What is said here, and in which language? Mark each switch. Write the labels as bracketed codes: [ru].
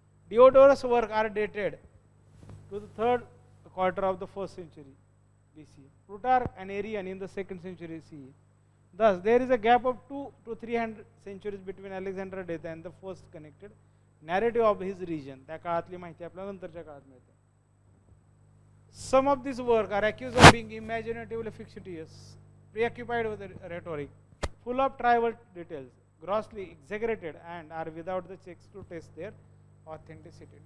[en] Diodorus' work are dated to the 3rd quarter of the 1st century BC. Plutarch and Arrian in the 2nd century CE. Thus, there is a gap of 200 to 300 centuries between Alexander's death and the first connected narrative of his region. [mr] त्या काळातली माहिती आपल्याला नंतरच्या काळात मिळते. [en] Some of these work are accused of being imaginatively fictitious, preoccupied with rhetoric, full of trivial details, grossly exaggerated, and are without the checks to test their authenticity.